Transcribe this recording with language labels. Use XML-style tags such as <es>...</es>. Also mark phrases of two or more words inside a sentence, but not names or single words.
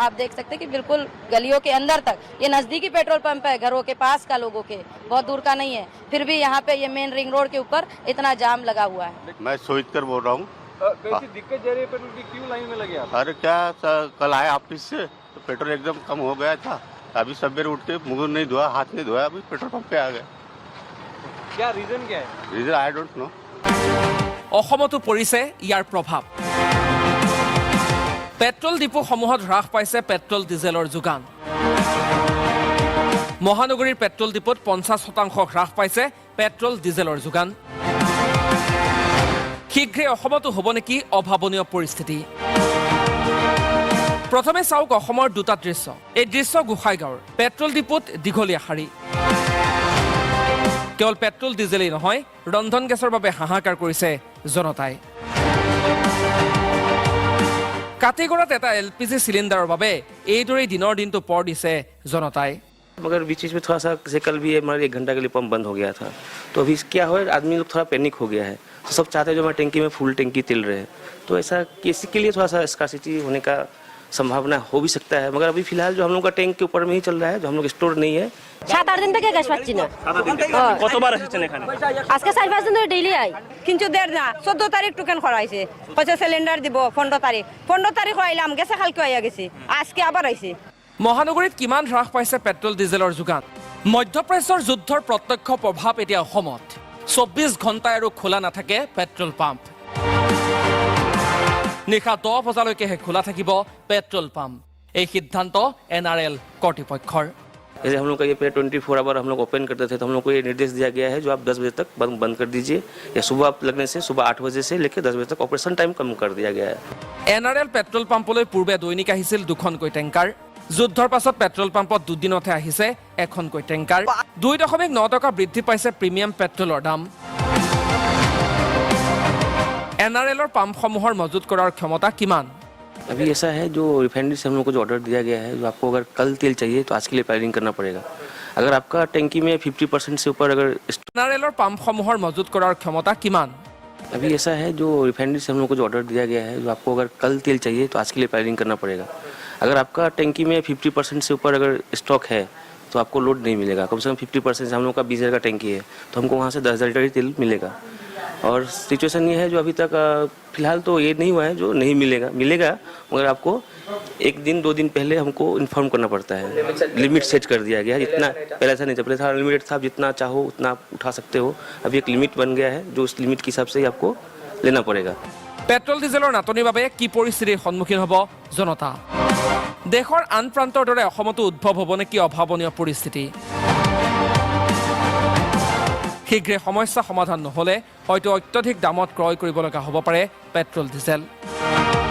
<hi>आप देख सकते हैं कि बिल्कुल गलियों के अंदर तक, ये नज़दीकी पेट्रोल पंप है, घरों के पास का लोगों के, बहुत दूर का नहीं है, फिर भी यहाँ पे ये मेन रिंग रोड के ऊपर इतना जाम लगा हुआ है। मैं सोचकर बोल रहा हूँ। कैसी दिक्कत जा रही है पेट्रोल की? क्यों लाइन में लगे आप? अरे क्या कल आए ऑफिस से तो पेट्रोल एकदम कम हो गया था। अभी सवेरे उठ के मुंह नहीं धोया, हाथ नहीं धोया, अभी पेट्रोल पंप पे आ गए। क्या रीजन क्या है?</hi> <en>reason I don't know.</en> <as>অসমতো পৰিছে ইয়াৰ প্ৰভাৱ। পেট্ৰল ডিপোসমূহত হ্ৰাস পাইছে পেট্ৰল ডিজেলৰ যোগান। মহানগৰীৰ পেট্ৰল ডিপোত 50% হ্ৰাস পাইছে পেট্ৰল ডিজেলৰ যোগান। শীঘ্ৰে অসমতো হ'ব নেকি অভাৱনীয় পৰিস্থিতি? প্ৰথমে চাওক অসমৰ দুটা দৃশ্য। এই দৃশ্য গোসাইগাঁৱৰ পেট্ৰল ডিপোত দীঘলীয়া শাৰী। কেৱল পেট্ৰল ডিজেলেই নহয়, ৰন্ধন গেছৰ বাবে হাহাকাৰ কৰিছে জনতাই। কাটিগড়াত এটা এলপিজি চিলিণ্ডাৰৰ বাবে এইদৰেই দিনৰ দিনটো পৰ দিছে জনতাই।</as> <hi>मगर बीच में थोड़ा सा जैसे कल भी हमारे 1 घंटा के लिए पंप बंद हो गया था, तो अभी क्या हो आदमी लोग थोड़ा पैनिक हो गया है। तो सब चाहते हैं जो हमारे टैंकी में फुल टैंकी तिल रहे हैं, तो ऐसा किसी के लिए थोड़ा सा स्कार्सिटी होने का संभावना हो भी सकता है। मगर अभी फिलहाल जो हम लोग का टैंक के ऊपर में ही चल रहा है, जो हम लोग स्टोर नहीं है।</hi> <bn>7-8 दिन থেকে গ্যাস পাচ্ছি না। কতবার এসেছেন এখানে? আজকে 4-5 দিন ধরে ডেইলি আই, কিন্তু দের না 14 তারিখ টোকেন করা হয়েছে, কত সিলিন্ডার দিব 15 তারিখ। 15 তারিখ আইলাম, গেছে কালকে আইয়া গেছে, আজকে আবার আইছে।</bn> <as>মহানগৰীত কিমান হ্ৰাস পাইছে পেট্ৰল ডিজেলৰ যোগান? মধ্যপ্ৰাচ্যৰ যুদ্ধৰ প্ৰত্যক্ষ প্ৰভাৱ এতিয়া অসমত। 24 ঘণ্টা আৰু খোলা নাথাকে পেট্ৰল পাম্প। নিশা 10 বজালৈকেহে খোলা থাকিব পেট্ৰল পাম্প। এই সিদ্ধান্ত NRL কৰ্তৃপক্ষৰ।</as> <hi>जैसे हम लोग का ये 24 आवर हम लोग ओपन करते थे, तो हम लोग को ये निर्देश दिया गया है जो आप 10 बजे तक बंद कर दीजिए, या सुबह लगने से सुबह 8 बजे से लेकर 10 बजे तक</hi> <en>operation time</en> <hi>कम कर दिया गया है।</hi> <as>NRL পেট্ৰল পাম্পলৈ পূৰ্বে দৈনিক আহিছিল 2খনকৈ টেংকাৰ। যুদ্ধৰ পাছত পেট্ৰল পাম্পত দুদিনতে আহিছে 1খনকৈ টেংকাৰ। 2.9 টকা বৃদ্ধি পাইছে প্ৰিমিয়াম পেট্ৰলৰ দাম। NRLৰ পাম্পসমূহৰ মজুত কৰাৰ ক্ষমতা কিমান?</as> <hi>अभी ऐसा है जो रिफाइनरी से हम लोग को जो ऑर्डर दिया गया है, जो आपको अगर कल तेल चाहिए तो आज के लिए प्लानिंग करना पड़ेगा। अगर आपका टैंकी में 50% से ऊपर अगर NRLৰ পাম্পসমূহৰ মজুত কৰাৰ ক্ষমতা কিমান? अभी ऐसा है जो रिफाइनरी से हम लोग को जो ऑर्डर दिया गया है, जो आपको अगर कल तेल चाहिए तो आज के लिए प्लानिंग करना पड़ेगा। अगर आपका टैंकी में 50% से ऊपर अगर स्टॉक है तो आपको लोड नहीं मिलेगा। कम से कम 50% से हम लोग का 20,000 का टैंकी है, तो हमको वहाँ से 10,000 लीटर तेल मिलेगा। और सिचुएशन ये है जो अभी तक फिलहाल तो ये नहीं हुआ है जो नहीं मिलेगा, मगर आपको 1 दिन 2 दिन पहले हमको इन्फॉर्म करना पड़ता है।</hi> <en>limit set</en> <hi>कर दिया गया है, जितना पहले ऐसा नहीं था, पहले था अनलिमिटेड था, जितना चाहो उतना आप उठा सकते हो। अभी एक लिमिट बन गया है, जो उस लिमिट के हिसाब से ही आपको लेना पड़ेगा।</hi> <as>পেট্ৰল ডিজেলৰ নাটনিৰ বাবে কি পৰিস্থিতিৰ সন্মুখীন হ'ব জনতা? দেশৰ আন প্ৰান্তৰ দৰে অসমতো উদ্ভৱ হ'ব নেকি অভাৱনীয় পৰিস্থিতি? শীঘ্ৰে সমস্যা সমাধান নহ'লে হয়তো অত্যধিক দামত ক্ৰয় কৰিব লগা হ'ব পাৰে পেট্ৰল ডিজেল।</as>